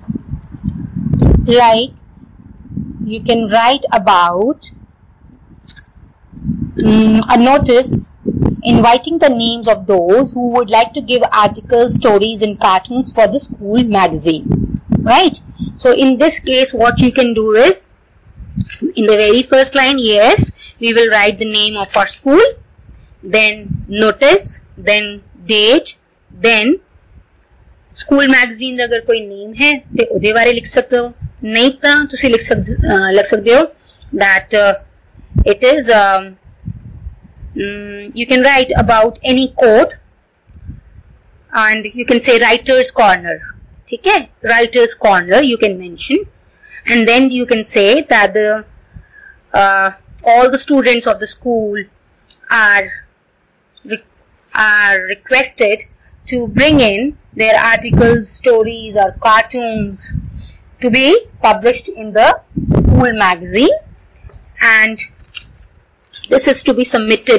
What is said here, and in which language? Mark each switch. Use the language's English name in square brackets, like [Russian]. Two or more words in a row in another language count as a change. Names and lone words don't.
[English] Like you can write about a notice inviting the names of those who would like to give articles, stories and cartoons for the school magazine, right? So in this case what you can do is In the very first line, yes, we will write the name of our school, then notice, then date, then school magazine [Punjabi] ਦਾ ਅਗਰ ਕੋਈ name ਹੈ ਤੇ ਉਹਦੇ ਬਾਰੇ ਲਿਖ ਸਕਦੇ ਹੋ, ਨਹੀਂ ਤਾਂ ਤੁਸੀਂ ਲਿਖ ਸਕਦੇ ਹੋ [English] that it is you can write about any quote and you can say writer's corner. [Hindi] ठीक है, [English] writer's corner you can mention, and then you can say that all the students of the school are requested to bring in their articles, stories or cartoons to be published in the school magazine, and this is to be submitted.